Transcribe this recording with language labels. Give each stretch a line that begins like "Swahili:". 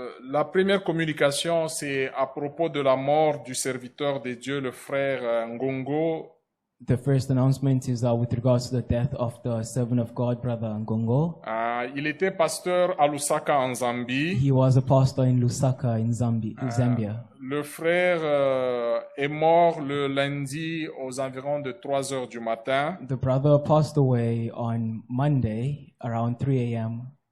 French: La première communication, c'est à propos de la mort du serviteur de Dieu, le frère Ngongo.
English: The first announcement is with regards to the death of the servant of God, Brother Ngongo.
French: Il était pasteur à Lusaka en Zambie.
English: He was a pastor in Lusaka in Zambia.
French: Le frère est mort le lundi aux environs de 3 heures du matin.
English: The brother passed away on Monday around 3 a.m.